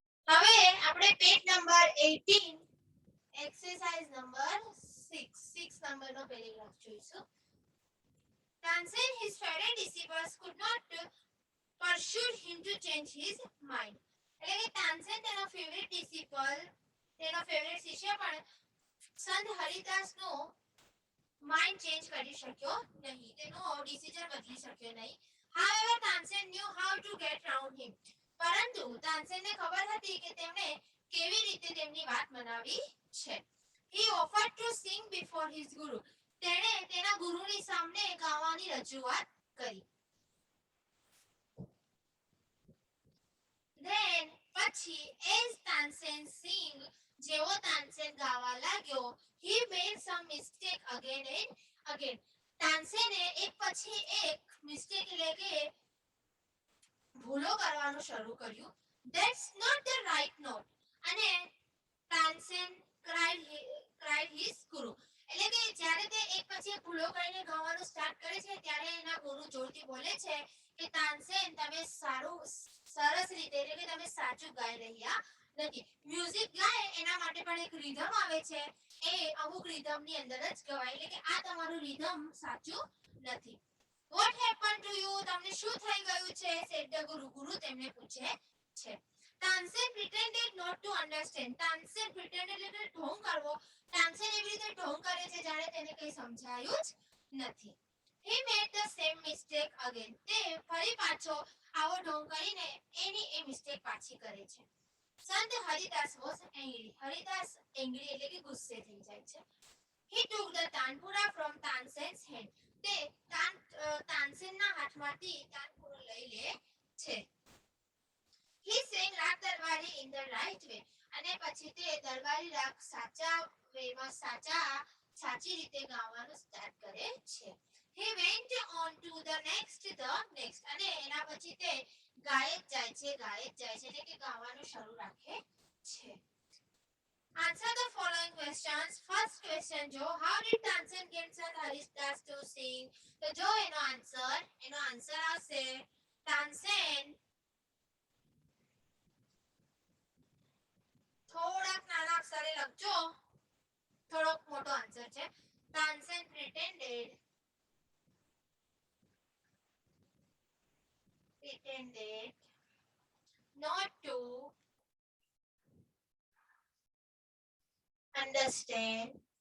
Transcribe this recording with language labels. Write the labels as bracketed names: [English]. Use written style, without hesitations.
[Gujarati] હવે આપણે page number 18 exercise number 6 નંબરનો પેરેગ્રાફ જોઈશું. [English] Tansen, his favorite disciples could not pursue him to change his mind. [Gujarati] એટલે કે તાનસેન તેનો ફેવરેટ ડિસિપલ તેનો ફેવરેટ શિષ્ય પણ સંત હરિદાસનો માઇન્ડ ચેન્જ કરી શક્યો નહીં. તેનો ડિસિઝન બદલી શક્યો નહીં. [English] However, Tansen knew how to get around him. [Gujarati] પરંતુ તાનસેનને ખબર હતી કે તેમણે કેવી રીતે તેમની વાત મનાવી છે. [English] He offered to sing before his guru. [Gujarati] તેણે તેના ગુરુની સામે ગાવાની રજૂઆત કરી. [English] Then પછી as Tansen sing [Gujarati] જેવો તાનસેન ગાવા લાગ્યો [English] he made some mistake again and again. [Gujarati] તાનસેને એક પછી એક મિસ્ટેક એટલે કે ભૂલો કરવાનું શરૂ કર્યું. [English] That's not the right note. અને Tansen cried his guru. [Gujarati] એટલે કે જ્યારે તે એક પછી એક ભૂલો કરીને ગાવાનું સ્ટાર્ટ કરે છે ત્યારે એના ગુરુ જોરથી બોલે છે કે તાનસેન તમે સરસ રીતે એટલે કે તમે સાચું ગાઈ રહ્યા નથી. મ્યુઝિક ગાય એના માટે પણ એક રિધમ આવે છે. એ અમુક રિધમની અંદર જ ગવાય. એટલે કે આ તમારું રિધમ સાચું નથી. [English] What happened to you? [Gujarati] તમને શું થઈ ગયું છે? [English] said the guru. [Gujarati] ગુરુ તેમને પૂછે છે. [English] Tansen pretended not to understand. [Gujarati] Tansen pretended એટલે ઢોંગ કરવો. તાનસેન એવી રીતે ઢોંગ કરે છે જાણે તેને કંઈ સમજાયું જ નથી. [English] He made the same mistake again. [Gujarati] તે ફરી પાછો આવો ઢોંગ કરીને એની એ મિસ્ટેક પાછી કરે છે. સંત Haridas [English] was angry. [Gujarati] Haridas angry એટલે કે ગુસ્સે થઈ જાય છે. [English] He took the tanpura from Tansen's hand. [Gujarati] તે તાનસેનના હાથમાંથી તાનપુરો લઈ લે છે. [English] He sang raga Darbari in the right way. [Gujarati] અને પછી તે દરબારી રાગ સાચા વેમાં સાચી રીતે ગાવાનું સ્ટાર્ટ કરે છે. [English] He went on to the next. [Gujarati] અને એના પછી તે ગાય જ જાય છે એટલે કે ગાવાનું શરૂ રાખે છે. [English] Answer the following questions. First question જો how did Tansen get Sant Haridas to sing? [Gujarati] તો જો એનો આન્સર આવશે તાનસેન થોડાક નાના અક્ષરે લખજો. થોડોક મોટો આન્સર છે. [English] Tansen pretended not to understand